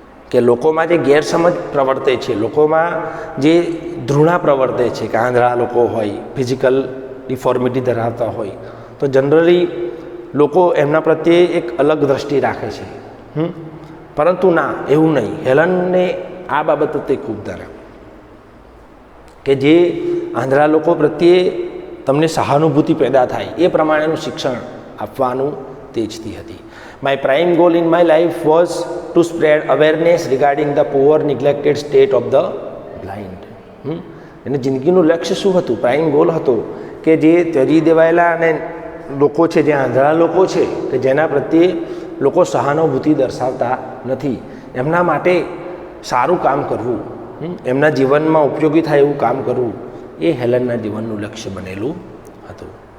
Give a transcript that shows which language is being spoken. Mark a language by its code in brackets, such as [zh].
[gu] કે લોકોમાં જે ગેરસમજ પ્રવર્તે છે, લોકોમાં જે ધૃણા પ્રવર્તે છે, કે આંધળા લોકો હોય, ફિઝિકલ ડિફોર્મિટી ધરાવતા હોય, તો જનરલી લોકો એમના પ્રત્યે એક અલગ દ્રષ્ટિ રાખે છે. પરંતુ ના, એવું નહીં. હેલનને આ બાબત તે ખૂબ ધરાવે કે જે આંધળા લોકો પ્રત્યે તમને સહાનુભૂતિ પેદા થાય એ પ્રમાણેનું શિક્ષણ આપવાનું તે ઈચ્છતી હતી. [en] My prime goal in my life was to spread awareness regarding the poor neglected state of the blind. [gu] એને જિંદગીનું લક્ષ્ય શું હતું? પ્રાઇમ ગોલ હતો કે જે ત્યજી દેવાયેલા અને લોકો છે, જે આંધળા લોકો છે, કે જેના પ્રત્યે લોકો સહાનુભૂતિ દર્શાવતા નથી, એમના માટે સારું કામ કરવું, એમના જીવનમાં ઉપયોગી થાય એવું કામ કરવું, એ હેલનના જીવનનું લક્ષ્ય બનેલું હતું.